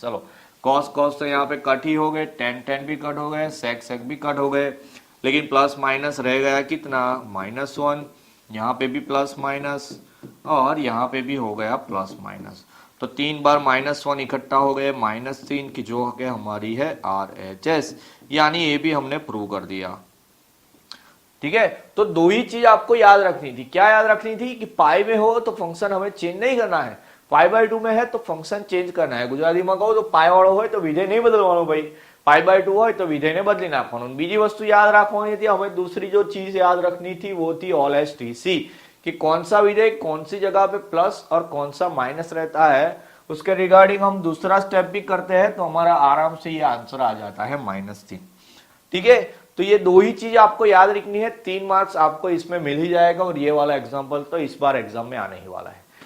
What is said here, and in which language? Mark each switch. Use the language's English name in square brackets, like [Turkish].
[Hindi] चलो cos cos तो यहाँ पे कट ही हो गए, tan भी कट हो गए, सेक भी कट हो गए, लेकिन प्लस माइनस रह गया कितना -1, यहाँ पे भी प्लस माइनस और यहाँ पे भी हो गया प्लस माइनस, तो 3 बार -1 इकट्ठा हो गए -3 की जो कि हमारी है RHS, यानी ये भी हमने प्रूव कर दिया। ठीक है, तो दो ही चीज आपको याद रखनी थी। क्या याद रखनी थी कि पाई में हो तो फंक्शन हमें चेंज नहीं करना है, π/2 में है तो फंक्शन चेंज करना है। गुजराती में [Gujarati] કહો તો પાઈ વાળો હોય તો વિધેય નહીં બદલવાનો ભાઈ, π/2 હોય તો વિધેયને બદલી નાખવાનું। બીજી વસ્તુ याद રાખવાની [Hindi] थी हमें, दूसरी जो चीज याद रखनी थी वो थी ऑल एस टी सी, कि कौन सा विधेय कौन सी जगह पे प्लस और कौन सा माइनस रहता है, उसके रिगार्डिंग हम दूसरा स्टेप भी करते हैं तो हमारा आराम से ये आंसर आ जाता है -3। ठीक है, तो ये दो ही चीज आपको याद रखनी है, 3 मार्क्स आपको इसमें मिल ही जाएगा और ये वाला एग्जाम्पल तो इस बार एग्जाम में आने ही वाला है।